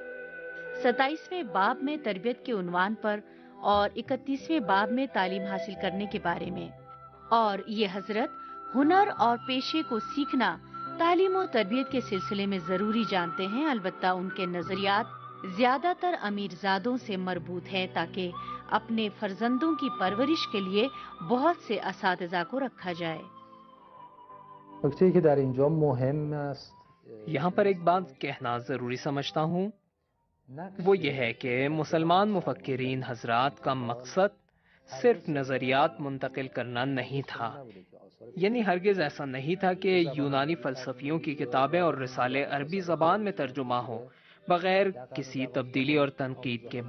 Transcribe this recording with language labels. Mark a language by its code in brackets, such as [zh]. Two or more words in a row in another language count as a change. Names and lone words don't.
[ur] 27ویں باب میں تربیت کے عنوان پر اور 31ویں باب میں تعلیم حاصل کرنے کے بارے میں، اور یہ حضرت ہنر اور پیشے کو سیکھنا تعلیم و تربیت کے سلسلے میں ضروری جانتے ہیں۔ البتہ ان کے نظریات زیادہ تر امیر زادوں سے مربوط ہیں، تاکہ اپنے فرزندوں کی پرورش کے لیے بہت سے اساتذہ کو رکھا جائے۔ [fa] نکته‌ای که در اینجا مهم است، [ur] یہاں پر ایک بات کہنا ضروری سمجھتا ہوں، وہ یہ ہے کہ مسلمان مفکرین حضرات کا مقصد صرف نظریات منتقل کرنا نہیں تھا، یعنی ہرگز ایسا نہیں تھا کہ یونانی فلسفیوں کی کتابیں اور رسالے عربی زبان میں ترجمہ ہوں بغیر کسی تبدیلی اور تنقید کے۔